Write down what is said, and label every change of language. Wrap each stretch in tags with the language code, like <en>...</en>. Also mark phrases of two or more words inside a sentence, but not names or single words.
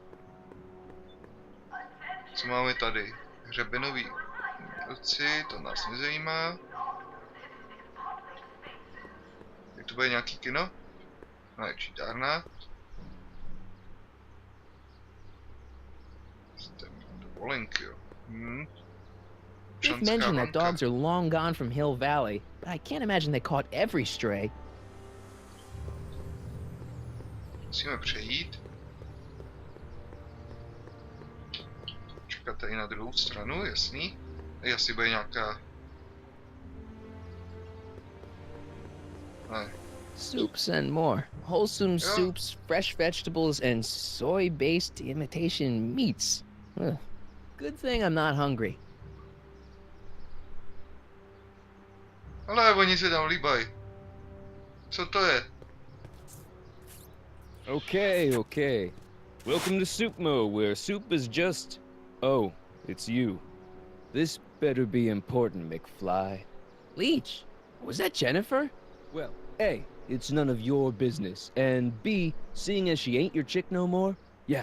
<cs>Co máme tady? Hřebenový ruci, to nás nezajímá. Je to bude nějaký kino? Ne, čítárna. Dovolenky, jo.</cs> <en>You've mentioned that dogs are long gone from Hill Valley, but I can't imagine they caught every stray.</en> <cs>Musíme přejít. Čekat tady na druhou stranu, jasný. Tady asi bude nějaká... Ne.</cs> <en>Soups and more. Wholesome soups, fresh vegetables, and soy-based imitation meats. Ugh. Good thing I'm not hungry.</en> <cs>Ale oni se tam líbají. Co to je?</cs> <en>Okay. Welcome to Soupmo, where soup is just... Oh, it's you. This better be important, McFly. Leech, was that Jennifer? Well, A, it's none of your business, and B, seeing as she ain't your chick no more, yeah.</en>